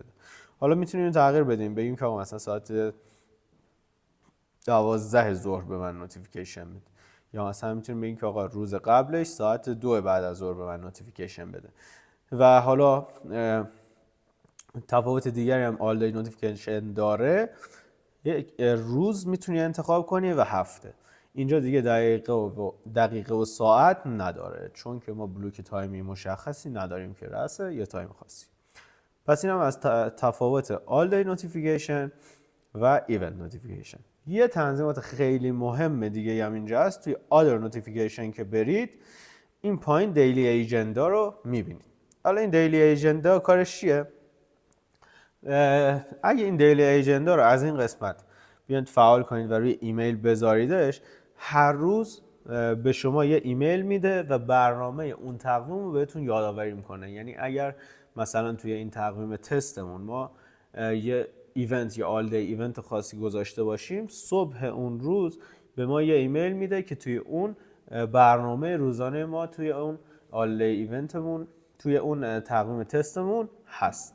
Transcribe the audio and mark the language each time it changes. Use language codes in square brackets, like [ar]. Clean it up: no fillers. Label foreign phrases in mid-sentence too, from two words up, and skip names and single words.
[fa] حالا میتونیم تغییر بدیم، بگیم که آقا مثلا ساعت 12 ظهر به من نوتیفیکیشن بده، یا مثلا میتونیم بگیم که آقا روز قبلش ساعت 2 بعد از ظهر به من نوتیفیکیشن بده. و حالا تفاوت دیگری هم [en] all day notification [fa] داره، یک روز میتونی انتخاب کنی و هفته. اینجا دیگه دقیقه و ساعت نداره، چون که ما [en] block timeی [fa] مشخصی نداریم که رأسه یا تایم خاصی. پس این هم از تفاوت [en] all day notification [fa] و [en] event notification. [fa] یه تنظیمات خیلی مهم دیگه هم اینجا هست. توی [en] other notification [fa] که برید، این پایین [en] daily agenda [fa] رو میبینید. حالا این [en] daily agenda [fa] کارش چیه؟ اگه این [en] daily agenda [fa] رو از این قسمت بیاید فعال کنید و روی ایمیل بذاریدش، هر روز به شما یه ایمیل میده و برنامه اون تقویم رو بهتون یادآوری میکنه. یعنی اگر مثلا توی این تقویم تستمون ما یه ایونت یا [en] all day event [fa] خاصی گذاشته باشیم، صبح اون روز به ما یه ایمیل میده که توی اون برنامه روزانه ما توی اون [en] all day eventمون [fa] توی اون تقویم تستمون هست.